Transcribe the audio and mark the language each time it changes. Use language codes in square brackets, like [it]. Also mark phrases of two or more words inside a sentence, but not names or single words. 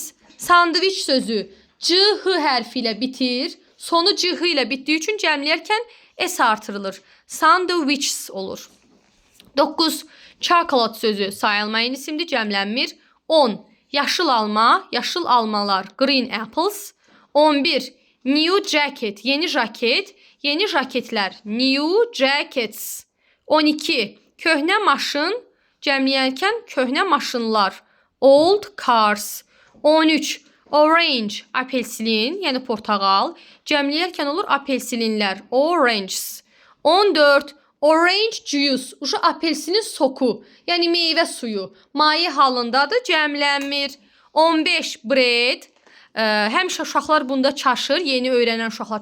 [az] Sandviç sözü c-h hərfi ilə bitir. Sonu c-h ilə bitdiyi üçün cəmləyərkən s artırılır. Sandwiches olur. 9. Chocolate sözü sayılmayan isimdir, cəmlənmir. 10. Yaşıl alma, yaşıl almalar, [en] green apples. 11. New jacket, [az] yeni jaket, yeni jaketlər, [en] new jackets. [az] 12. Köhnə maşın, cəmləyərkən köhnə maşınlar, [en] old cars. [az] 13. Orange, apelsin, yəni portağal, cəmləyərkən olur apelsinlər, oranges. 14. [en] Orange juice, [az] apelsinin soku, yəni meyvə suyu, maye halındadır, cəmlənmir. 15. Bread, həmişə uşaqlar bunda çaşır, yeni öyrənən uşaqlar.